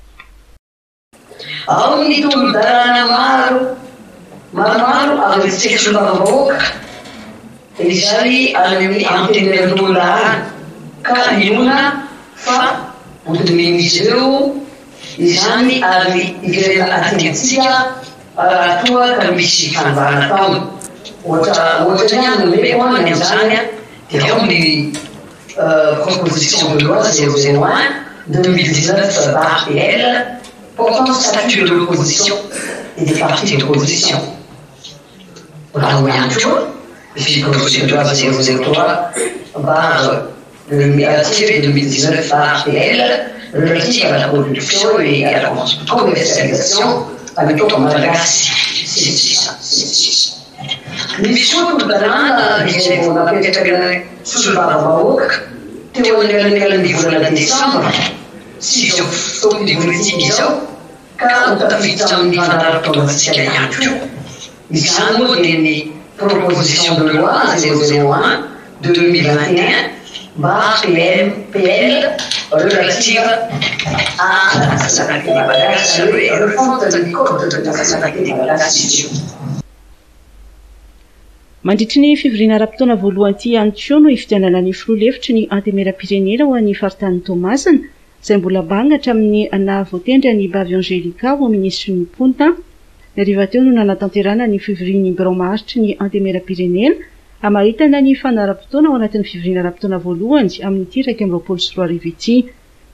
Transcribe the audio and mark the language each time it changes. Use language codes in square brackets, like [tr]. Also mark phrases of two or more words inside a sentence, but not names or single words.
[mg] Ao ny tolo-dalàna maromaro arytsika solava-vahoaka izay amin'ny antenimieram-pirenena ka inona fa odiminisy ireo izany ary iverena atentsika raha toa ka misy fanivahana taony ohatra ny any nomeko any amin'izany dia ao ny [fr] proposition de loi 001/2019 APL portant statut de l'opposition et des partis d'opposition. [mg] Raha ho ihany koa [fr] proposition de loi 003/2019 APL relative à la production et à la commercialisation avec d'autres malagasy. [mg] Misy koa tolo-dalàna izay vao napetraka solava-vahoaka teo anelanelan'ny volana desambra sy izao fotoana politika izao ka tafiditra amin'ny fandaharam-potoana-tsika ihany koa. Izany moa dia ny [fr] proposition de loi 001/2021/PL relative à la santé malagasy et refonte du code de la santé malagasy. [mg] Mandritry ny fivoriana ara-potoana voalohany ity ihany koa no ifidianana ny filoha-hevitry ny antenimieram-pirenena ho an'ny faritany Tomasina izay mbola bangatra amin'ny nahavoatendry ny Bavy Angelika ho ministry ny ponta. Ny hariva teo no nanatanterana ny fivoriany birao maharitry ny antenimieram-pirenena amaritana ny fanara-potoana ao anatin'ny fivoriana ara-potoana voalohany amin'ity 2024 ity.